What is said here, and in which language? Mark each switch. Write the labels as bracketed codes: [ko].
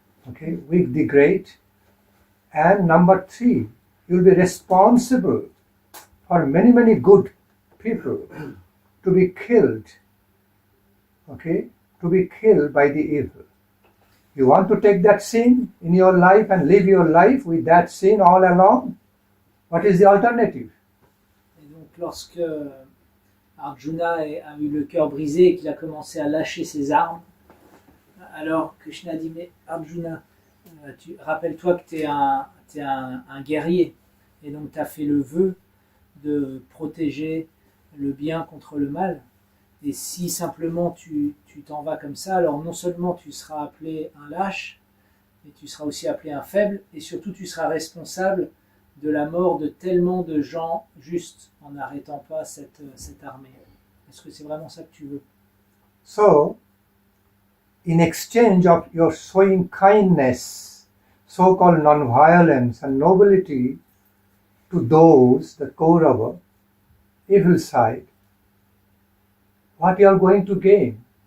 [en] Okay, weak the great. And number three, you will be responsible for many, many good people to be killed. Okay, to be killed by the evil. You want to take that sin in your life and live your life with that sin all along? What is the alternative? [fr] Et donc lorsque Arjuna a eu le cœur brisé et qu'il a commencé à lâcher ses armes, alors Krishna dit, mais Arjuna, rappelle-toi que tu es un guerrier, et donc tu as fait le vœu de protéger le bien contre le mal. Et si simplement tu t'en vas comme ça, alors non seulement tu seras appelé un lâche, mais tu seras aussi appelé un faible, et surtout tu seras responsable de la mort de tellement de gens justes en n'arrêtant pas cette armée. Est-ce que c'est vraiment ça que tu veux? [en] So, in exchange of your showing kindness, so-called non-violence and nobility to those, the Kaurava, evil side, what you are going to gain?